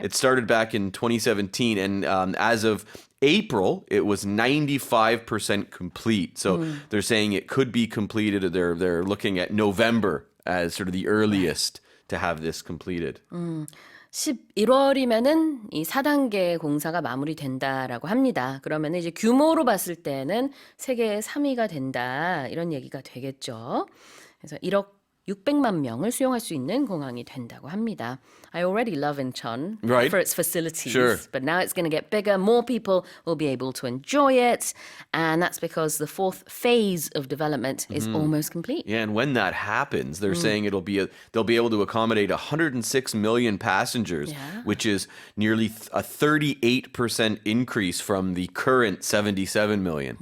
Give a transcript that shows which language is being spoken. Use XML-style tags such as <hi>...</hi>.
<en>It started back in 2017, and as of April, it was 95% complete. So they're saying it could be completed. They're looking at November as sort of the earliest to have this completed.</en> <ko>11월이면은 이 4단계 공사가 마무리된다라고 합니다. 그러면 이제 규모로 봤을 때는 세계 3위가 된다 이런 얘기가 되겠죠. 그래서 1억 600만 명을 수용할 수 있는 공항이 된다고 합니다.</ko> <en>I already love Incheon Right. for its facilities, Sure. but now it's going to get bigger. More people will be able to enjoy it, and that's because the fourth phase of development is almost complete. Yeah, and when that happens, they're saying they'll be able to accommodate 106 million passengers, Yeah. which is nearly a 38% increase from the current 77 million.</en>